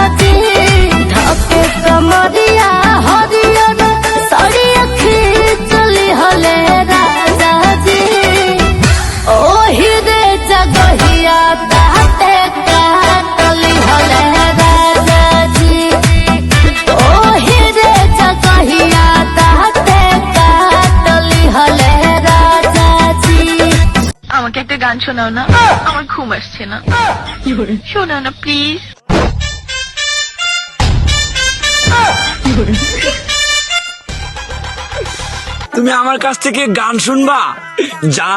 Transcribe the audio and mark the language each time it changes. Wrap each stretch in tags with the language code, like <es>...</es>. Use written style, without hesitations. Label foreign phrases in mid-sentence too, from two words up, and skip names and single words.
<bho>जी आपके कमरिया हरियर साड़ी अखी चली हले राजा जी ओही रे जगहिया ताते काटली हले राजा जी ओही रे जगहिया ताते काटली हले राजा जी।</bho> <bn>আমাকে একটা গান শোনাও না, আমার ঘুম আসছে না। শোনাও না প্লিজ। তুমি আমার কাছ থেকে গান শুনবা জান?</bn>